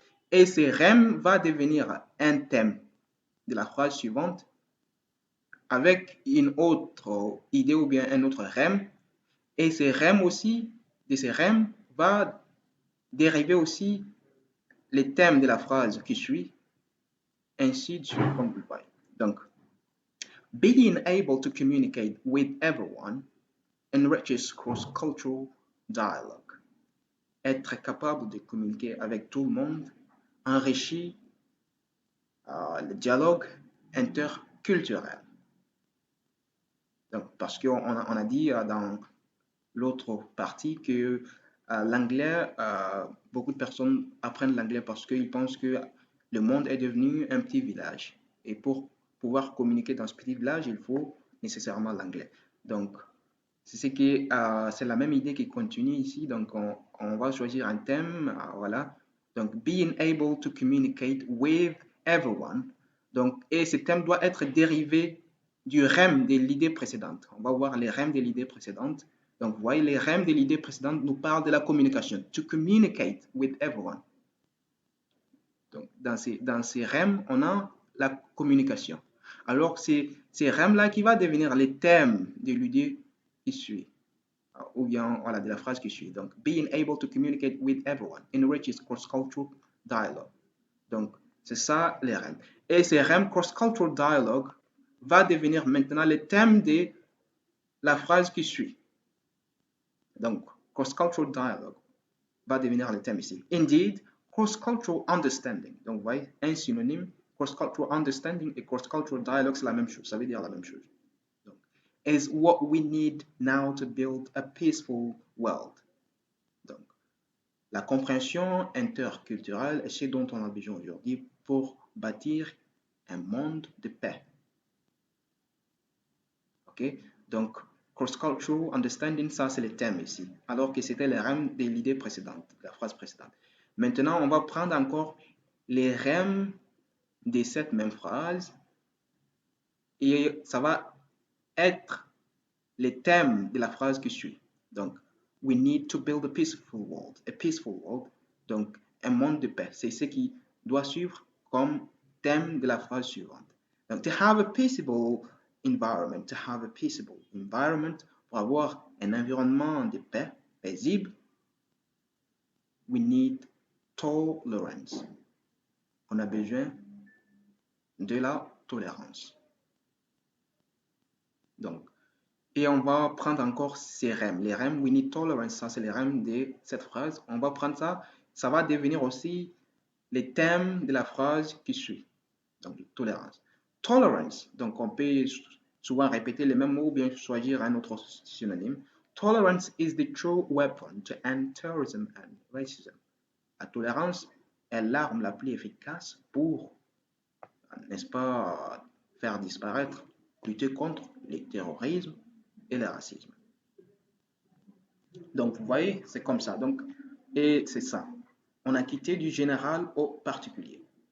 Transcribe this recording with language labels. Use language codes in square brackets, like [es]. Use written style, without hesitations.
[fr] Et ce REM va devenir un thème de la phrase suivante avec une autre idée ou bien un autre REM. Et ce REM aussi, de ce REM va dériver aussi les thèmes de la phrase qui suit, ainsi de suite, comme vous le voyez. [en] Donc, being able to communicate with everyone enriches cross-cultural dialogue. [fr] Être capable de communiquer avec tout le monde enrichit le dialogue interculturel. Donc, parce qu'on a dit dans l'autre partie que l'anglais, beaucoup de personnes apprennent l'anglais parce qu'ils pensent que le monde est devenu un petit village. Et pour pouvoir communiquer dans ce petit village, il faut nécessairement l'anglais. Donc, c'est la même idée qui continue ici. Donc, on va choisir un thème. Voilà. [en] Donc, being able to communicate with everyone. [fr] Donc, et ce thème doit être dérivé du REM de l'idée précédente. On va voir les REM de l'idée précédente. Donc, vous voyez, les REM de l'idée précédente nous parlent de la communication. [en] To communicate with everyone. [fr] Donc, dans ces REM, on a la communication. Alors, c'est ces REM-là qui va devenir les thèmes de l'idée qui suit, ou bien voilà, de la phrase qui suit. [en] Donc, being able to communicate with everyone enriches cross-cultural dialogue. [fr] Donc, c'est ça les REM. Et ces REM, cross-cultural dialogue, va devenir maintenant le thème de la phrase qui suit. Donc, cross-cultural dialogue va devenir le thème ici. [en] Indeed, cross-cultural understanding. [fr] Donc, vous voyez, un synonyme, cross-cultural understanding et cross-cultural dialogue, c'est la même chose. Ça veut dire la même chose. [en] Donc, is what we need now to build a peaceful world. [fr] Donc, la compréhension interculturelle est ce dont on a besoin aujourd'hui pour bâtir un monde de paix. OK? Donc, cross-cultural understanding, ça c'est le thème ici, alors que c'était le REM de l'idée précédente, la phrase précédente. Maintenant, on va prendre encore les REM de cette même phrase et ça va être les thèmes de la phrase qui suit. [en] Donc, we need to build a peaceful world. A peaceful world, [fr] donc un monde de paix. C'est ce qui doit suivre comme thème de la phrase suivante. [en] Donc, to have a peaceable environment, to have a peaceable environment, [fr] pour avoir un environnement de paix paisible, [en] we need tolerance. [fr] On a besoin de la tolérance. Donc, et on va prendre encore ces REM. Les REM, [en] we need tolerance, [fr] ça c'est les REM de cette phrase. On va prendre ça, ça va devenir aussi les thèmes de la phrase qui suit. Donc, tolérance. Tolerance, donc on peut souvent répéter les mêmes mots ou bien choisir un autre synonyme. [en] Tolerance is the true weapon to end terrorism and racism. [fr] La tolérance est l'arme la plus efficace pour, n'est-ce pas, faire disparaître, lutter contre le terrorisme et le racisme. Donc, vous voyez, c'est comme ça. Donc, et c'est ça. On a quitté du général au particulier.